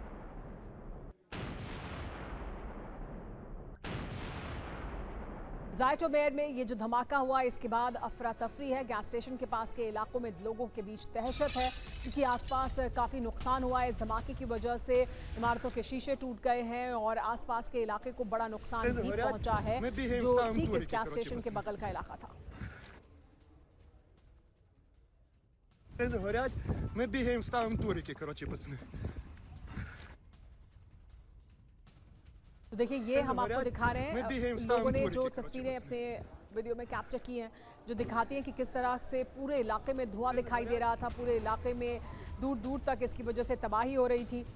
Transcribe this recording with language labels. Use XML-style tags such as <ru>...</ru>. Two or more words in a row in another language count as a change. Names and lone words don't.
<hi>ज़ाइटोमेर में ये जो धमाका हुआ इसके बाद अफरा तफरी है। गैस स्टेशन के पास के इलाकों में लोगों के बीच दहशत है क्योंकि आसपास काफ़ी नुकसान हुआ है। इस धमाके की वजह से इमारतों के शीशे टूट गए हैं और आसपास के इलाके को बड़ा नुकसान भी पहुंचा है जो ठीक इस गैस स्टेशन के बगल का इलाका था।</hi> <uk>Ми бігаємо, ставимо турики, коротше, пацани.</uk> <hi>तो देखिए ये हम आपको दिखा रहे हैं लोगों ने जो तस्वीरें अपने वीडियो में कैप्चर की हैं जो दिखाती हैं कि किस तरह से पूरे इलाके में धुआं दिखाई दे रहा था। पूरे इलाके में दूर दूर तक इसकी वजह से तबाही हो रही थी।</hi>